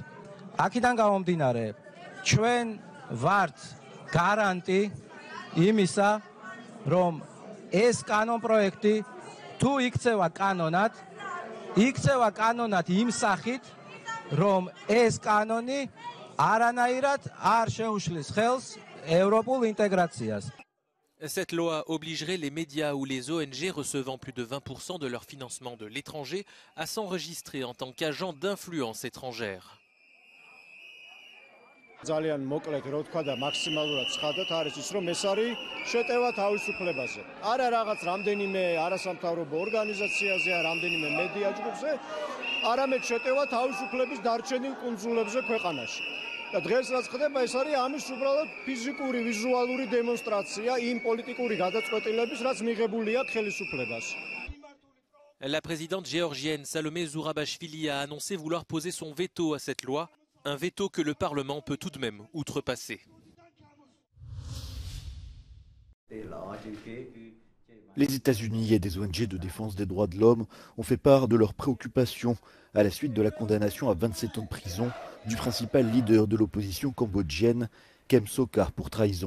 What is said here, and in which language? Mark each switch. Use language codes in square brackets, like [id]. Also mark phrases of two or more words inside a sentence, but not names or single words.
[ka] აქედან გამომდინარე ჩვენ ვართ გარანტი იმისა რომ ეს კანონპროექტი თუ იქცევა კანონად იმ სახით რომ ეს კანონი არანაირად არ შეუშლის ხელს ევროპულ ინტეგრაციას. [fr] Cette loi obligerait les médias ou les ONG recevant plus de 20% de leur financement de l'étranger à s'enregistrer en tant qu'agents d'influence étrangère. [ka] ძალიან მოკლედ რო თქვა და მაქსიმალურად ცხადად არის ის რომ ეს არის შეტევა თავისუფლებაზე. არა რაღაც რამდენიმე არასამთავრობო ორგანიზაციაზე, რამდენიმე მედია ჯგუფზე, არამედ შეტევა თავისუფლების დარჩენილ კუნძულებზე ქვეყანაში. და დღეს რაც ხდება ეს არის ამის უბრალოდ ფიზიკური ვიზუალური დემონსტრაცია იმ პოლიტიკური გადაწყვეტილების რაც მიღებული აქვს ხელისუფლებას. [fr] La présidente géorgienne Salomé Zourabashvili a annoncé vouloir poser son veto à cette loi. Un veto que le Parlement peut tout de même outrepasser. Les États-Unis et des ONG de défense des droits de l'homme ont fait part de leurs préoccupations à la suite de la condamnation à 27 ans de prison du principal leader de l'opposition cambodgienne, Kem Sokha, pour trahison.